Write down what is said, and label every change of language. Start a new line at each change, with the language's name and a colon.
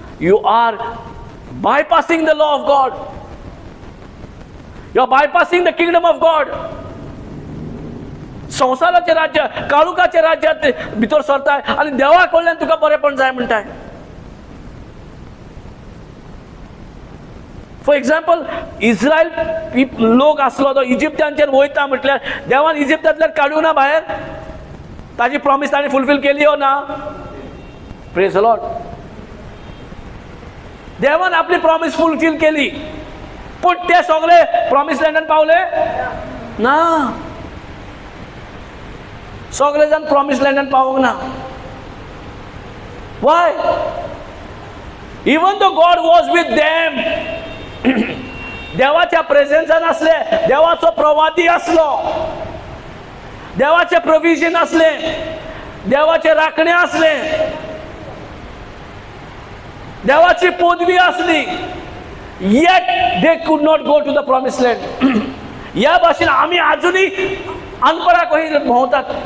English: You are bypassing the law of God. You are bypassing the kingdom of God.
Goan Konkani: संसाराचे राज्य, काळुकाचे राज्यात भितर सरताय आनी देवा कडल्यान तुका बरेपण जाय म्हणटाय. फॉर एक्झाम्पल, इस्रायल लोक आसलो तो इजिप्तांचेर वयता म्हटल्यार देवान इजिप्तांतल्यान काडूं ना भायर? ताजी प्रॉमिस ताणें फुलफील केली हो ना? प्रेज द लॉर्ड. देवान आपली प्रॉमिस फुलफील केली, पूण ते सगळे प्रॉमिस लँडान पावले ना. सगळे जाण प्रॉमिस लँडान पावूंक ना.
English: Why? Even though God was with them.
Goan Konkani: देवाच्या प्रेझेन्सान असले, देवाचो प्रवादी असलो, देवाचे प्रोविजन असले, देवाचे राखणे असले, देवाची पदवी असली,
English: yet they could not go to the promised land.
Goan Konkani: या भाशेन आमी आजुनी अनपडा कशी भोंवतात.